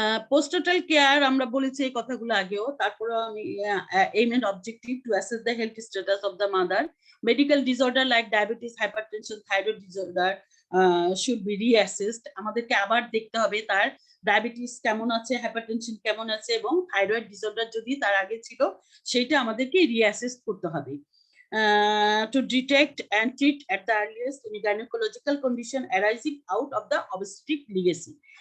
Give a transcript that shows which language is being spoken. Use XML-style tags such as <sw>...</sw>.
<en>Postnatal care</en> <bn>আমরা বলেছি এই কথাগুলো আগেও, তারপরে আমি</bn> <en>aim and objective to assess the health status of the mother. Medical disorder like diabetes, hypertension, thyroid disorder should be reassessed.</en> <bn>আমাদেরকে আবার দেখতে হবে তার ডায়াবেটিস কেমন আছে, হাইপারটেনশন কেমন আছে এবং থাইরয়েড ডিসঅর্ডার যদি তার আগে ছিল সেটা আমাদেরকে রিঅ্যাসেস করতে হবে।</bn> <en>To detect and treat at the earliest any gynecological condition arising out of the obstetric legacy.</en>